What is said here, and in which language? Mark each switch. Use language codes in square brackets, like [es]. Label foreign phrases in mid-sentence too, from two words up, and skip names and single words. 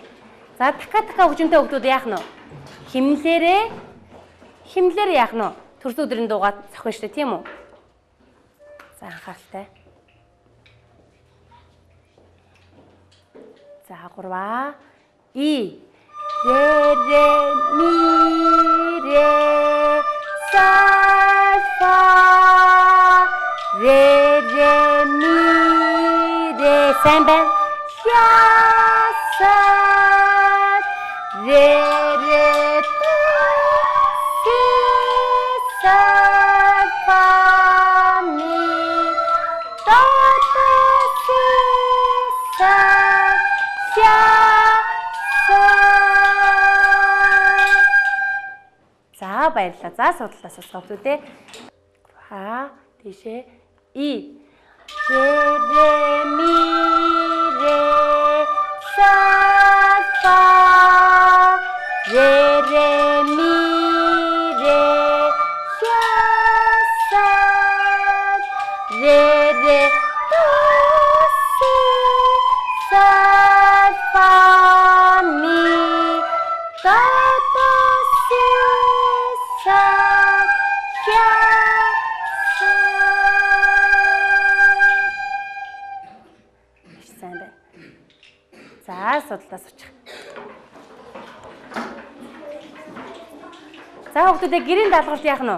[mn] За така хөгжимтэй хүмүүс яах нь вэ? Химлэрээ яах нь вэ? Төрсөн өдрийн дуугаа зохино штэ, тийм үү? За анхааралтай. За 3 И ре ми ре соль фа ре ми ре сайн байна. Ля соль ре до си соль фа ми до си соль ля За баярлалаа. За судлаа сонсгоодөө. Тийшээ И ре ми ре соль фа ре ми ре ля соль ре до си соль фа ми до си За судлаас очих. За хүүхдүүдээ гэрийн даалгалт яах нь вэ?